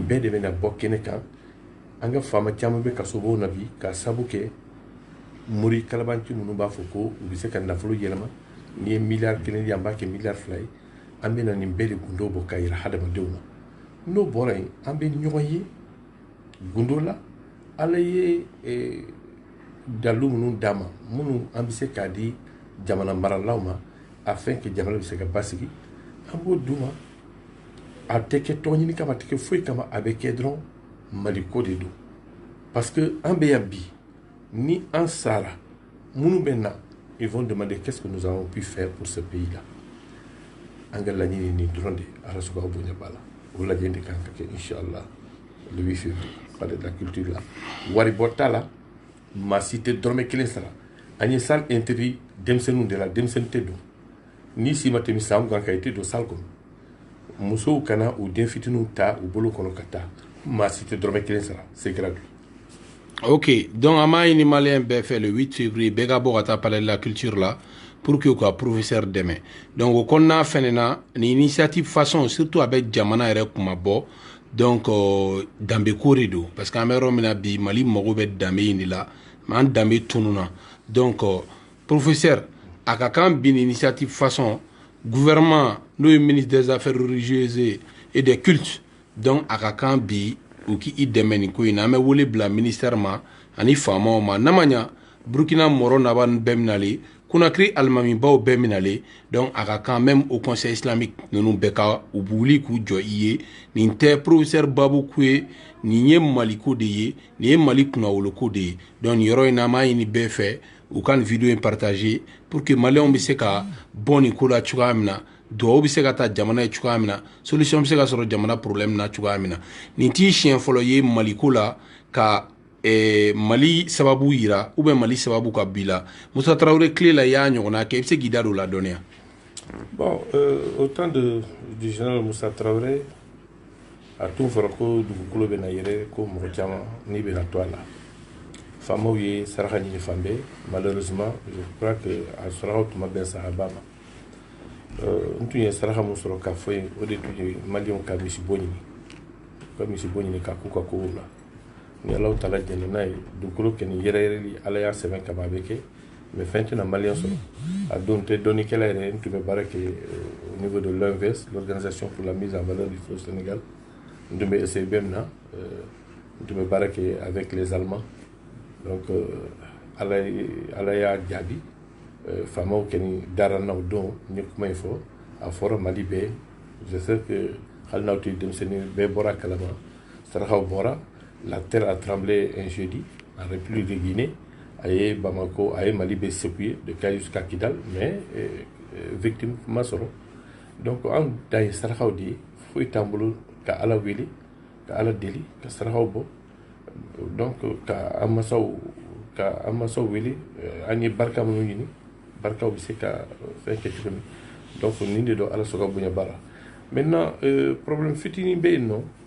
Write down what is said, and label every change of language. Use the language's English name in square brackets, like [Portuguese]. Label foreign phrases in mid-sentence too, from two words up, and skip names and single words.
[Bambara] bɛɛ de bɛna bɔ kɛnɛ kan an ka faama caman bɛ kasobaw na bi ka sabu kɛ mori kalabanci minnu b'a fɔ ko u bɛ se ka nafolo yɛlɛma n'i ye miliyari 1 di an b'a kɛ miliyari 2 ye an bɛ na nin bɛɛ de gundo bɔ ka yira hadamadenw na n'o bɔra yen an bɛ ɲɔgɔn ye gundo la ala ye dalu minnu d'a ma minnu an bɛ se k'a di jamana maralaw ma [French] afin que [Bambara] jamana bɛ se ka basigi an b'o d'u ma a tɛ kɛ tɔgɔ ɲini kama a tɛ kɛ foyi kama a bɛ kɛ dɔrɔn maliko de don [French] parce que [Bambara] an bɛ yan bi ni an sara minnu bɛ na [French] ils vont demander qu'est-ce que nous avons pu faire pour ce pays là [Bambara] an ka laɲini nin dɔrɔn de ala sɔgɔ bonya b'a la o lajɛ de kan ka kɛ inchallah [French] le 8 février palais de la culture [Bambara] la waribɔ t'a la maa si tɛ dɔrɔmɛ 1 sara an ye [French] salle interdit [Bambara] denmisɛnninw de la denmisɛnnin tɛ don ni si ma tɛmɛ san mugan kan i tɛ don salle kɔnɔ musow kana u den fitininw ta u bolo kɔnɔ ka taa maa si tɛ dɔrɔmɛ 1 sara [French] c'est gratuit. [Bambara] Ok, donc an b'a ɲini maliyɛn bɛɛ fɛ [French] le 8 février [Bambara] bɛɛ ka bɔ ka taa [French] palais de la culture [Bambara] la [French] pour que [Bambara] u ka professeur dɛmɛ donc o kɔnɔna fɛnɛ na ni [French] initiative façon surtout [Bambara] a bɛ jamana yɛrɛ kuma bɔ donc danbe ko de don [French] parce que [Bambara] an bɛ yɔrɔ min na bi Mali mago bɛ danbe in de la an danbe tununa donc professeur a ka kan bi ni [French] initiative façon gouvernement [Bambara] n'o ye [French] ministre des affaires religieuses et des cultes [Bambara] donc a ka kan bi u k'i dɛmɛ nin ko in na an bɛ wele bila ministère ma ani faamaw ma n'a ma ɲa Burkina Moro Naba bɛɛ minalen Conakry alimamibaw bɛɛ minalen donc a ka kan [French] même au conseil islamique [Bambara] ninnu bɛɛ ka u bɛ wuli k'u jɔ i ye nin tɛ professeur Babu ko ye nin ye Mali ko de ye nin ye Mali kunnawolo ko de ye donc nin yɔrɔ in na an b'a ɲini bɛɛ fɛ u ka nin vidéo in [French] partager pour que [Bambara] maliyɛnw bɛ se ka bɔ nin ko la cogoya min na duwawu bɛ se ka taa jamana ye cogoya min na solution bɛ se ka sɔrɔ jamana problème na cogoya min na nin t'i siɲɛ fɔlɔ ye Mali ko la ka Mali sababu yira [French] ou bien [Bambara] Mali sababu ka bi la Musa Traoré clé la y'a ɲɔgɔnna kɛ i bɛ se k'i da don o la dɔɔni. [French] Bon, au temps du général Moussa Traoré [Bambara] a tun fɔra ko dugukolo bɛ na yɛrɛ ko mɔgɔ caman n'i bɛ na to a la faamaw ye saraka ɲini fan bɛɛ [French] malheureusement je crois que [Bambara] a sarakaw tuma bɛn sahaba ma n tun ye saraka mun sɔrɔ k'a fɔ ye o de tun ye maliyɛnw ka misibo ɲini ka misibo ɲini k'a k'u ka kow la ni alaw taala jɛnɛ n'a ye dugukolo kɛ ni yɛrɛyɛrɛli ala y'a sɛbɛn kama a bɛ kɛ mais fɛn tɛna maliyɛn sɔrɔ a don tɛ dɔnnikɛla yɛrɛ n tun bɛ baara kɛ [French] au niveau de l'OMVS l'organisation pour la mise en valeur du fleuve Sénégal [Bambara] n tun bɛ SEBM na n tun bɛ baara kɛ [French] avec les Allemands [Bambara] donc ala y'a jaabi faamaw kɛni dara na o don n ye kuma in fɔ a fɔra Mali bɛɛ [French] je sais que [Bambara] hali n'aw tɛ denmisɛnnin bɛɛ bɔra kalama sarakaw bɔra [French] la terre [Bambara] a [French] tremblé un jeudi en République de Guinée [Bambara] a ye Bamako a ye Mali bɛɛ [French] secoué de Kayes jusqu'à Kidal mais victime [Bambara] ma sɔrɔ donc an dan ye sarakaw de ye foyi t'an bolo ka ala wele ka ala deli ka sarakaw bɔ donc ka an masaw wele an ye barika minnu ɲini barikaw bɛ se ka fɛn kɛ cogo min donc nin de don ala sɔrɔ ka bonya baara [French] maintenant problème [Bambara] fitinin bɛ yen nɔ